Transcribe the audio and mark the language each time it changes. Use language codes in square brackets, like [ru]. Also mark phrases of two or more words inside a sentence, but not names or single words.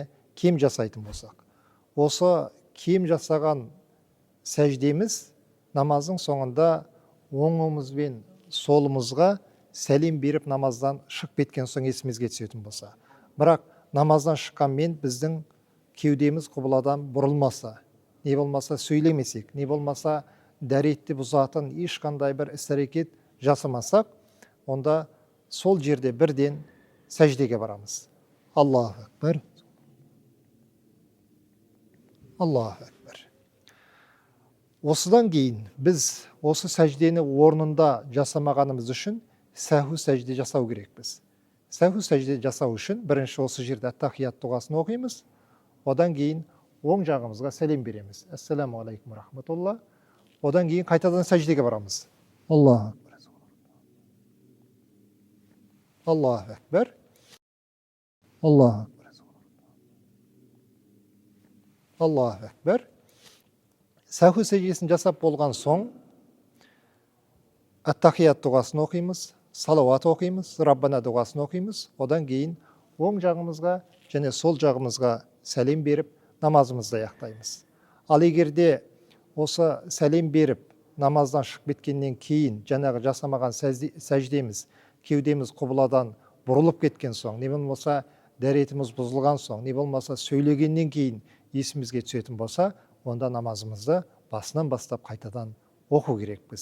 [kk] кем жасайтын болсақ, осы кем жасаған сәждеміз намаздың соңында оңымыз бен солымызға сәлем беріп намаздан шығып кеткен соң есімізге түсетін болса, бірақ намаздан шыққанмен біздің кеудеміз құбыладан бұрылмаса, не болмаса сөйлемесек, не болмаса дәретті бұзатын ешқандай бір іс-әрекет жасамасақ, онда сол жерде бірден сәждеге барамыз. [ar] الله أكبر. الله أكبر. [kk] Осыдан кейін біз осы сәждені орнында жасамағанымыз үшін сәху сәжде жасау керекпіз. Сәху сәжде жасау үшін бірінші осы жерде ат-тахият дұғасын оқимыз, одан кейін оң жағымызға сәлем береміз. [ar] السلام عليكم رحمة الله. [kk] Одан кейін қайтадан сәждеге барамыз. [ar] الله أكبر. الله أكبر. الله أكبر. الله أكبر. [kk] Сәху сәждесін жасап болған соң ат-тахият дұғасын оқимыз, салауат оқимыз, Раббана дұғасын оқимыз. Одан кейін оң жағымызға және сол жағымызға сәлем беріп, намазымызды аяқтаймыз. Ал егерде осы сәлем беріп, намаздан шығып кеткеннен кейін жаңағы жасамаған сәждеміз, кеудеміз құбыладан бұрылып кеткен соң, не болмаса дәретіміз бұзылған соң, не болмаса сөйлегеннен кейін есімізге түсетін болса, онда намазымызды басынан бастап қайтадан оқу керекпіз.